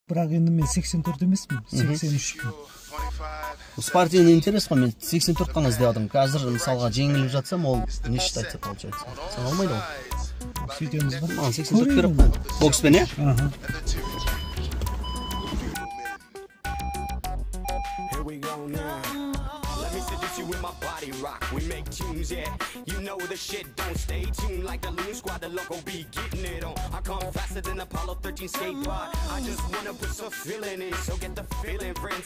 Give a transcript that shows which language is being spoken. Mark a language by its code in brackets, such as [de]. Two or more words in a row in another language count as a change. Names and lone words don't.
[kk] Бірақ енді мен 84 емеспін, 83-пін. [ru] Спортивный интерес [kk] қой, мен 84 қана іздедім. Қазір мысалға жеңіліп жатсам, ол [ru] не считается, получается? [kk] Сан алмайды ғой. Сөйтеміз ба? Маған 84 керек қой. Бокспен, е? Аха. [en] Rock, we make tunes, yeah. You know the shit, don't stay tuned like the Loon Squad, the loco be getting it on. I come faster than Apollo 13 skateboard. I just wanna put some feeling in, so get the feeling, friends.